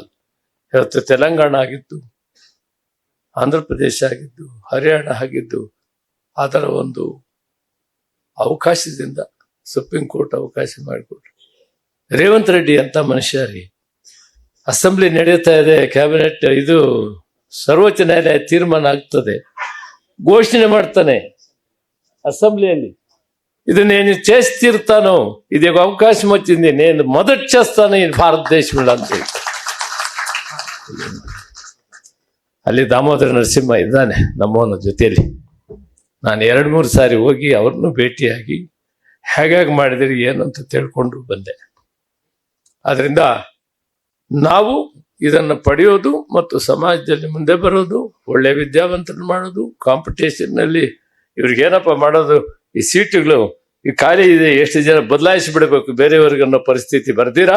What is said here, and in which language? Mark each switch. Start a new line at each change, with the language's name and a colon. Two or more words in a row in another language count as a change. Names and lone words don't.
Kannada: ಇವತ್ತು ತೆಲಂಗಾಣ ಆಗಿದ್ದು, ಆಂಧ್ರ ಪ್ರದೇಶ ಆಗಿದ್ದು, ಹರಿಯಾಣ ಆಗಿದ್ದು, ಅದರ ಒಂದು ಅವಕಾಶದಿಂದ ಸುಪ್ರೀಂ ಕೋರ್ಟ್ ಅವಕಾಶ ಮಾಡಿಕೊಟ್ರು. ರೇವಂತ್ ರೆಡ್ಡಿ ಅಂತ ಮನುಷ್ಯ ರೀ, ಅಸೆಂಬ್ಲಿ ನಡೀತಾ ಇದೆ, ಕ್ಯಾಬಿನೆಟ್ ಇದು ಸರ್ವೋಚ್ಚ ನ್ಯಾಯಾಲಯ ತೀರ್ಮಾನ ಆಗ್ತದೆ, ಘೋಷಣೆ ಮಾಡ್ತಾನೆ ಅಸೆಂಬ್ಲಿಯಲ್ಲಿ, ಇದನ್ನೇನು
Telugu: చేస్తాను, ఇది ఒక అవకాశం వచ్చింది, నేను మొదటి చేస్తాను ఈ భారతదేశంలో
Kannada: ಅಂತ. ಅಲ್ಲಿ ದಾಮೋದರ ನರಸಿಂಹ ಇದ್ದಾನೆ ನಮ್ಮವನ ಜೊತೆಯಲ್ಲಿ. ನಾನು 2-3 ಸಾರಿ ಹೋಗಿ ಅವ್ರನ್ನೂ ಭೇಟಿಯಾಗಿ ಹೇಗಾಗಿ ಮಾಡಿದಿರಿ ಏನು ಅಂತ ತಿಳ್ಕೊಂಡು ಬಂದೆ. ಅದರಿಂದ ನಾವು ಇದನ್ನು ಪಡೆಯೋದು ಮತ್ತು ಸಮಾಜದಲ್ಲಿ ಮುಂದೆ ಬರೋದು, ಒಳ್ಳೆ ವಿದ್ಯಾವಂತರನ್ನು ಮಾಡೋದು, ಕಾಂಪಿಟೇಷನ್ನಲ್ಲಿ ಇವ್ರಿಗೇನಪ್ಪ ಮಾಡೋದು, ಈ ಸೀಟುಗಳು ಈ ಖಾಲಿ ಇದೆ, ಎಷ್ಟು ಜನ ಬದಲಾಯಿಸಿ ಬಿಡಬೇಕು ಬೇರೆಯವ್ರಿಗೆ ಅನ್ನೋ ಪರಿಸ್ಥಿತಿ ಬರ್ದಿರಾ.